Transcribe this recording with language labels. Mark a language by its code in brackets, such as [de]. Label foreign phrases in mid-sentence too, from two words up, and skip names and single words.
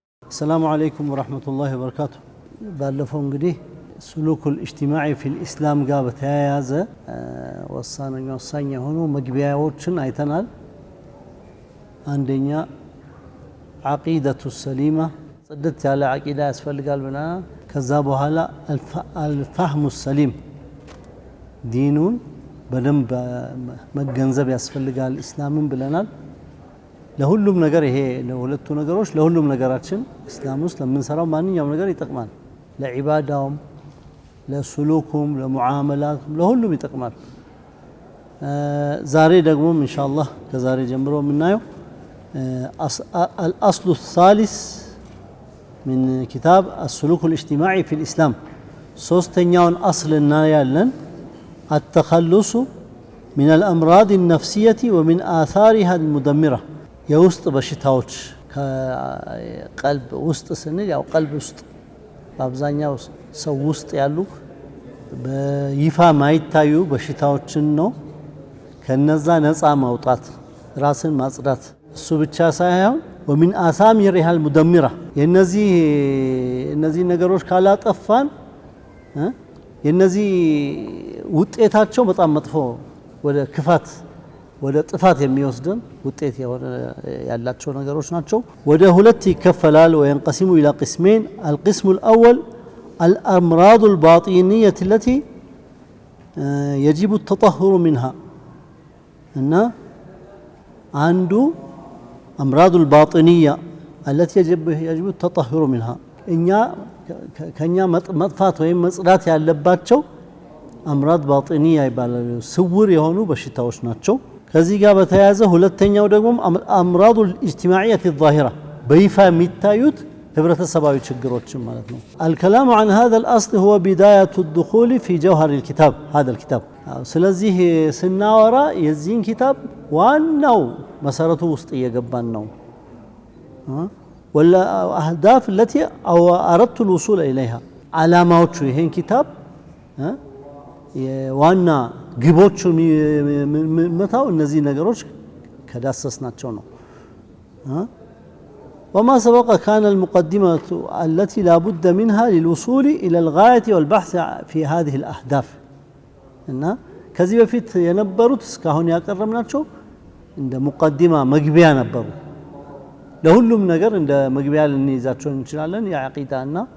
[ar] السلام عليكم ورحمة الله وبركاته. [am] ባለፈው እንግዲህ [ar] سلوك الاجتماعي في الإسلام [am] ጋር በተያያዘ ወሳኝ የሆኑ መግቢያዎችን አይተናል። አንደኛ [ar] عقيدة السليمة [am] ጽድት ያለ አቂዳ ያስፈልጋል ብለናል። ከዛ በኋላ [ar] الفهم السليم [am] ዲኑን በደንብ መገንዘብ ያስፈልጋል እስላምን ብለናል። ለሁሉም ነገር ይሄ ለሁለቱ ነገሮች ለሁሉም ነገራችን እስላም ውስጥ ለምንሰራው ማንኛውም ነገር ይጠቅማል። ለዒባዳውም ለሱሉኩም ለሙዓመላቱም ለሁሉም ይጠቅማል። ዛሬ ደግሞ ኢንሻአላህ ከዛሬ ጀምሮ የምናየው [ar] الأصل الثالث من كتاب السلوك الاجتماعي في الإسلام [am] ሶስተኛውን أصل እናያለን [ar] التخلص من الأمراض النفسية ومن آثارها المدمرة [am] የውስጥ በሽታዎች ከቀልብ ውስጥ ስንል ያው ቀልብ ውስጥ በአብዛኛው ሰው ውስጥ ያሉ በይፋ ማይታዩ በሽታዎችን ነው። ከነዛ ነፃ ማውጣት ራስን ማጽዳት እሱ ብቻ ሳይሆን [ar] ومن آثارها المدمرة [am] የነዚህ ነገሮች ካላጠፋን የነዚህ ውጤታቸው በጣም መጥፎ ወደ ክፋት ወደ ጥፋት የሚወስደን ውጤት ያላቸው ነገሮች ናቸው። ወደ ሁለት ይከፈላል። وينقسم إلى قسمين. [ar] القسم الأول الأمراض الباطنية التي يجب التطهر منها እና አንዱ أمراض الباطنية التي يجب التطهر منها [am] እኛ ከኛ መጥፋት ወይም መጽዳት ያለባቸው [ar] أمراض باطنية [am] ይባላሉ። ስውር የሆኑ በሽታዎች ናቸው። ከዚህ ጋር በተያያዘ ሁለተኛው ደግሞ [ar] أمراض الاجتماعية الظاهرة [am] በይፋ የሚታዩት ህብረተሰባዊ ችግሮች ማለት ነው። [ar] الكلام عن هذا الأصل هو بداية الدخول في جوهر الكتاب هذا الكتاب [am] ስለዚህ ስናወራ የዚህን ኪታብ ዋናው መሰረቱ ውስጥ እየገባን ነው። [ar] ولا أهداف التي أردت الوصول إليها علامات [am] ይሄን ኪታብ ዋና ግቦቹ መታው እነዚህ ነገሮች ከዳሰስናቸው ነው። [ar] وما سبق كان المقدمة التي لا بد منها للوصول إلى الغاية والبحث في هذه الأهداف [am] እና ከዚህ በፊት የነበሩት እስካሁን ያቀረብናቸው እንደ ሙቀዲማ መግቢያ ነበሩ። ለሁሉም ነገር እንደ መግቢያ ልንይዛቸው እንችላለን። የአቂዳና